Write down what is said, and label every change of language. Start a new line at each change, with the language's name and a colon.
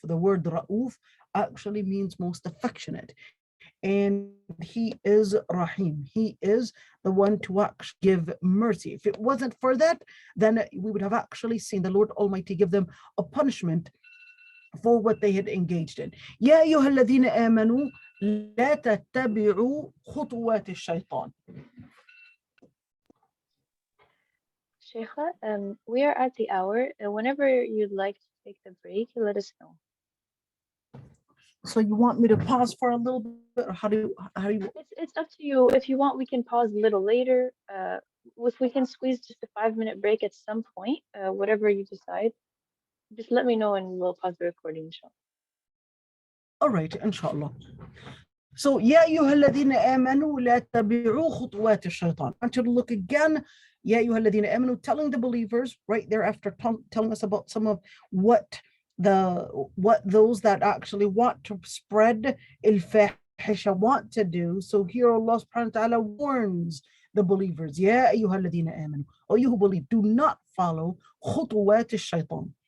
English: The word Ra'uf actually means most affectionate. And He is Rahim. He is the one to actually give mercy. If it wasn't for that, then we would have actually seen the Lord Almighty give them a punishment for what they had engaged in.
Arabic: يا أيها الذين آمنوا لا تتبعوا خطوات الشيطان.
English: Sheikha, we are at the hour. Whenever you'd like to take the break, let us know. So you want me to pause for a little bit, or how do you? It's up to you. If you want, we can pause a little later. If we can squeeze just a 5-minute break at some point, whatever you decide, just let me know and we'll pause the recording, inshallah. All right, inshallah.
Arabic: So, يا أيها الذين آمنوا لا تتبعوا خطوات الشيطان.
English: I want you to look again.
Arabic: يا أيها الذين آمنوا,
English: telling the believers right there after telling us about some of what those that actually want to spread al-fahisha want to do. So here Allah subhanahu wa ta'ala warns the believers,
Arabic: يا أيها الذين آمنوا,
English: O you who believe, do not follow
Arabic: خطوات الشيطان.